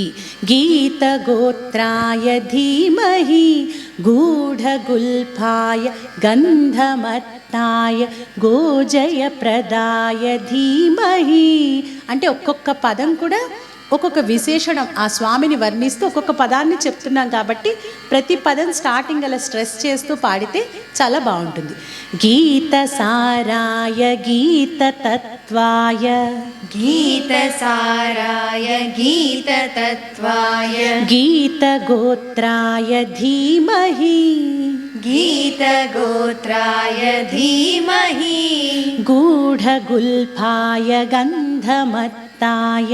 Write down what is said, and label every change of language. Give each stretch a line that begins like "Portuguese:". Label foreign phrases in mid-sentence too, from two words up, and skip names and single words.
Sanskrit: గీతగోత్రాయ ధీమహి గూఢగుల్ఫాయ గంధమత్తాయ గోజయప్రదాయ ధీమహి
Telugu: అంటే ఒక్కొక్క పదం కూడా ఒక్కొక్క విశేషణం ఆ స్వామిని వర్ణిస్తూ ఒక్కొక్క పదాన్ని చెప్తున్నాం. కాబట్టి ప్రతి పదం స్టార్టింగ్ అలా స్ట్రెస్ చేస్తూ పాడితే చాలా బాగుంటుంది.
Sanskrit: గీతసారాయ గీతతత్వాయ गीतसाराय गीततत्त्वाय गीतगोत्राय धीमहि गीतगोत्राय धीमहि गूढगुल्फाय गन्धमत्ताय